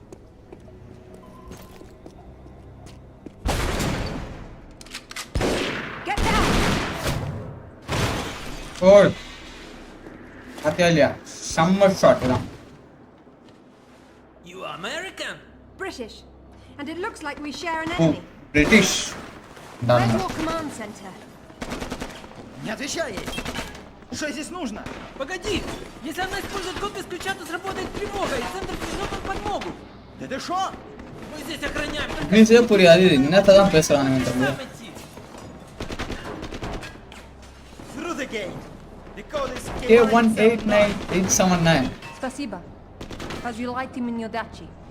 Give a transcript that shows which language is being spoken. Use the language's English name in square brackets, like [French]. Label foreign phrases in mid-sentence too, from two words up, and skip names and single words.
[English] Get down! Good. Atelia. Summer shot. You are American? British. And it looks like we share an Oh, enemy. British. Where's Done. your command center? [Russian] Не отвечай ей! Что здесь нужно? Погоди! Если она использует код без ключа, то сработает тревога, и центр пришлет нам подмогу! Да ты шо? Мы здесь охраняем! [Tamil] இங்கிலீஷே புரியாது என்னத்தை தான் பேசுறானுங்க தெரியல. [Russian] Сам идти! [English] Through the gate! The code is K189879. Spasiba. As you liked him in your dachi.